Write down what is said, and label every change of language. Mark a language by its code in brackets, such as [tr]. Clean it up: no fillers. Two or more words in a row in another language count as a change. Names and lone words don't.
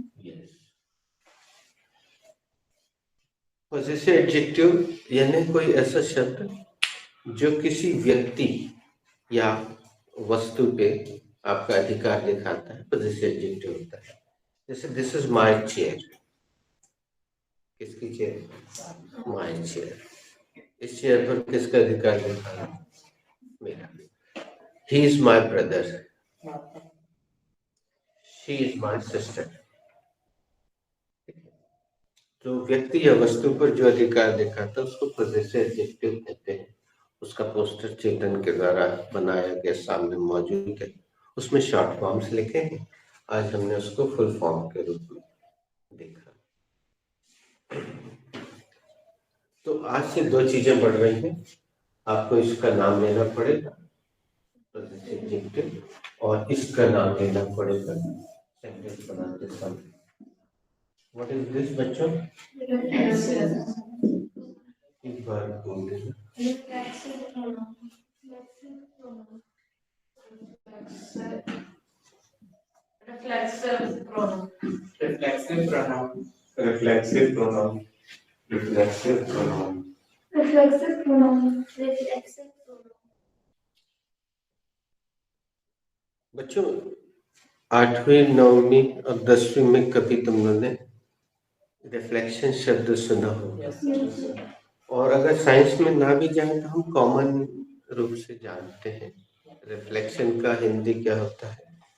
[en] Yes, possessive adjective [hi] यानी कोई ऐसा शब्द जो किसी व्यक्ति या वस्तु पे आपका अधिकार दिखाता है, [en] possessive adjective [hi] होता है। [en] जैसे This is my chair, किसकी चेयर? My chair. [hi] इस चेयर पर किसका अधिकार दिखा रहा है? [en] मेरा। He is my brother, she is my sister. [hi] तो व्यक्ति या वस्तु पर जो अधिकार दिखाता है उसको [en] possessive adjective [hi] कहते हैं। उसका पोस्टर चेतन के द्वारा बनाया गया सामने मौजूद है, उसमें [en] short forms [hi] लिखे हैं, आज हमने उसको [en] full form [hi] के रूप में देखा। तो आज से 2 चीजें बढ़ रही हैं, आपको इसका नाम लेना पड़ेगा [en] possessive adjective, [hi] और इसका नाम लेना पड़ेगा सेंटेंस बनाते समय। [en] What is this बच्चों? Reflexive. [hi] एक बार बोल देना। [en] Reflexive pronoun. Reflexive pronoun. Reflexive pronoun. Reflexive pronoun. Reflexive pronoun. Reflexive pronoun. Reflexive pronoun. Reflexive pronoun. [hi] बच्चों 8वीं 9वीं और 10वीं में कभी तुम लोगों ने रिफ्लेक्शन शब्द सुना होगा, [en] Yes. [hi] और अगर साइंस में ना भी जाए तो हम कॉमन रूप से जानते हैं रिफ्लेक्शन का हिंदी क्या होता है?